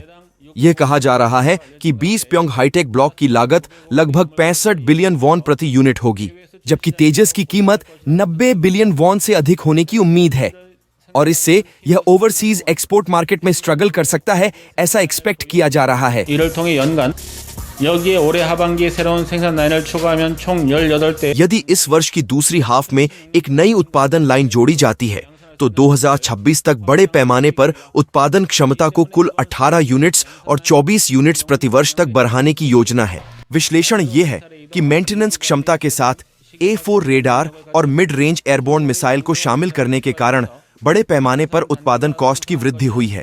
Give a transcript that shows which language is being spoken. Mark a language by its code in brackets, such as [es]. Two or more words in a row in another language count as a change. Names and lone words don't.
[hi] यह कहा जा रहा है कि 20 प्योंग [en] hightech block [hi] की लागत लगभग 65 बिलियन वॉन प्रति यूनिट होगी, जबकि तेजस की कीमत 90 बिलियन वॉन से अधिक होने की उम्मीद है और इससे यह [en] overseas export market [hi] में स्ट्रगल कर सकता है, ऐसा एक्सपेक्ट किया जा रहा है। [ko] 여기에 올해 하반기에 새로운 생산 라인을 추가하면 총 18대। [hi] यदि इस वर्ष की दूसरी हाफ में एक नई उत्पादन लाइन जोड़ी जाती है, तो 2026 तक बड़े पैमाने पर उत्पादन क्षमता को कुल 18 यूनिट्स और 24 यूनिट्स प्रति वर्ष तक बढ़ाने की योजना है। विश्लेषण ये है कि मेंटेनेंस क्षमता के साथ A4 रेडार और [en] mid range airborne missile [hi] को शामिल करने के कारण बड़े पैमाने पर उत्पादन कॉस्ट की वृद्धि हुई है।